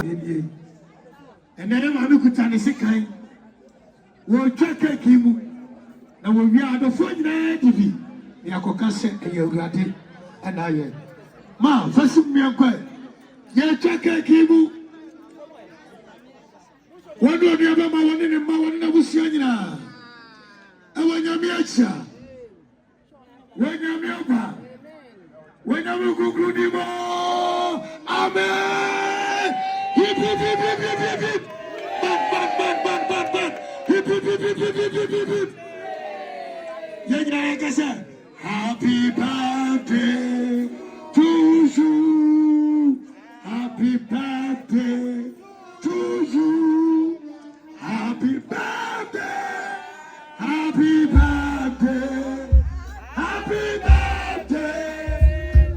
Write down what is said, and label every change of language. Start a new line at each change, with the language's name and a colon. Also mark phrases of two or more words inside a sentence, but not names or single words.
Akan: ɛnɛ ne maame kuta ne sekan wɔtwa keeki mu na wɔwie adɔfoɔ nyinaa di bi ne akɔka sɛ ɛyɛ awurade ɛna ayɛ ma fasi mmea nkɔ yɛtwa keeki mu wɔne ɔnua bɛma wɔne ne mma wɔne n'abusua nyinaa ɛwɔ nyame akyia wɔnyame aba wɔnyame kukuru di mo amen hip hip hip hip hip hip hip bang bang bang bang bang bang hip hip hip hip hip hip hip hip hip yɛnyina yɛkasa
English: happy birthday to you happy birthday to you happy birthday happy birthday happy birthday